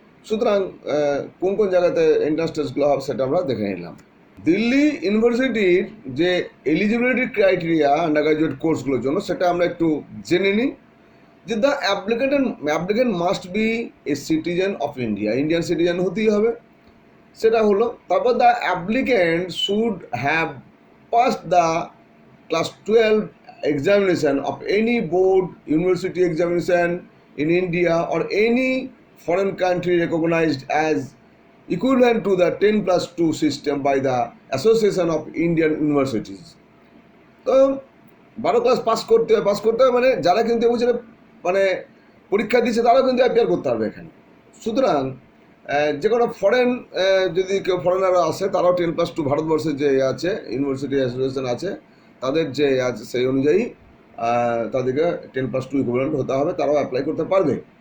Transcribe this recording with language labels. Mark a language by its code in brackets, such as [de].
[bn] সুতরাং কোন কোন জায়গাতে এন্ট্রান্স টেস্টগুলো হবে সেটা আমরা দেখে নিলাম। দিল্লি ইউনিভার্সিটির যে এলিজিবিলিটি ক্রাইটেরিয়া আন্ডার গ্রাজুয়েট কোর্সগুলোর জন্য, সেটা আমরা একটু জেনে নিই। [en] যে the applicant must be a citizen of India, [bn] Indian citizen হতেই হবে, সেটা হলো। [en] তারপর the applicant should have passed the class 12 examination of any board university examination in India or any foreign country recognized as equivalent to the 10+2 system by the Association of Indian Universities. [bn] তো 12 class pass করতে হবে মানে যারা কিন্তু এবছরে মানে পরীক্ষা দিচ্ছে তারাও কিন্তু অ্যাপিয়ার করতে পারবে এখানে। সুতরাং যে কোনো ফরেন যদি কেউ ফরেনাররা আসে, তারাও 10+2 ভারতবর্ষের যে আছে ইউনিভার্সিটি অ্যাসোসিয়েশন আছে, তাদের যে আছে সেই অনুযায়ী তাদেরকে 10+2 ইকুইভ্যালেন্ট হতে হবে, তারাও অ্যাপ্লাই করতে পারবে।